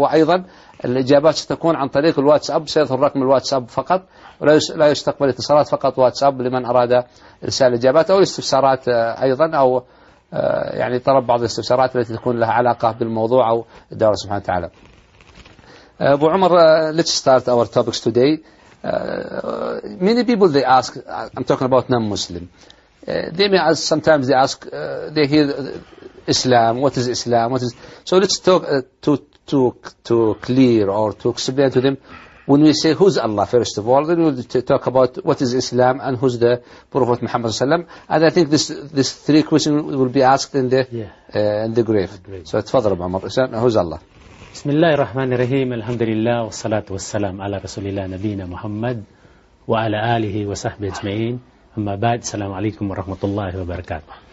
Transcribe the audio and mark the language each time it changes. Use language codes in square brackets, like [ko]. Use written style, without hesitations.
[ar] وأيضا الإجابات ستكون عن طريق الواتساب، سيظهر رقم الواتساب فقط، ولا يستقبل اتصالات، فقط واتساب لمن أراد إرسال الإجابات أو الاستفسارات أيضا، أو يعني طلب بعض الاستفسارات التي تكون لها علاقة بالموضوع أو الدورة سبحانه وتعالى. [en] أبو عمر, let's start our topics today. Many people they ask, I'm talking about non-Muslim. They may ask, sometimes they ask, they hear Islam, what is Islam, what is... So let's talk to clear or to explain to them. When we say who's Allah, first of all, then we'll talk about what is Islam and who's the Prophet Muhammad sallallahu alaihi wasallam. And I think this three questions will be asked in the grave. So تفضل أبو عمر, who's Allah? [ar] بسم الله الرحمن الرحيم. الحمد لله والصلاة والسلام على رسول الله نبينا محمد وعلى آله وصحبه أجمعين. أما بعد, السلام عليكم ورحمة الله وبركاته.